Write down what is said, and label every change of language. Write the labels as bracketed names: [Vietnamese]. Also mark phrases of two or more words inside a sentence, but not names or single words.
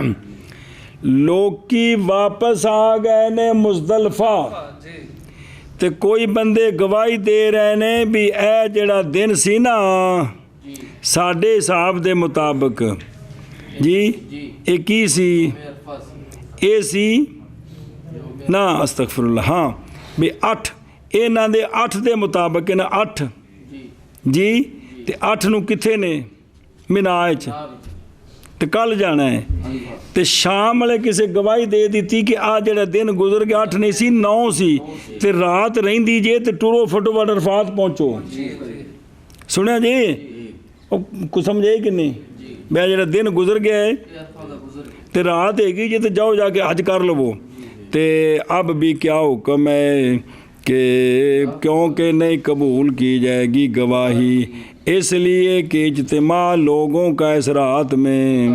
[Punjabi] لوکی واپس آ گئے نے مزدلفہ تے کوئی بندے گواہی دے رہے نے بھی اے جڑا دن سی نا ساڈے حساب دے مطابق جی اے کی سی، اے سی نا [Arabic] استغفر اللہ، [Punjabi] ہاں بھی 8 انہاں دے 8 دے مطابق نا 8 جی تے 8 نو کتھے نے مینا وچ تے کل جانا ہے، تے شام والے کسے گواہی دے دیتی کہ آ جڑا دن گزر گیا 8 نہیں سی 9 سی تے رات رہندی جے تے ٹرو فٹو عرفات پہنچو، سنیا جی کچھ سمجھے کہ نہیں، میں جڑا دن گزر گیا ہے تے رات ہے گی جی تے جاؤ جا کے حج کر لو، [Urdu] تے اب بھی کیا حکم ہے کہ کیونکہ نہیں قبول کی جائے گی گواہی، اس لیے کہ اجتماع لوگوں کا اس رات میں،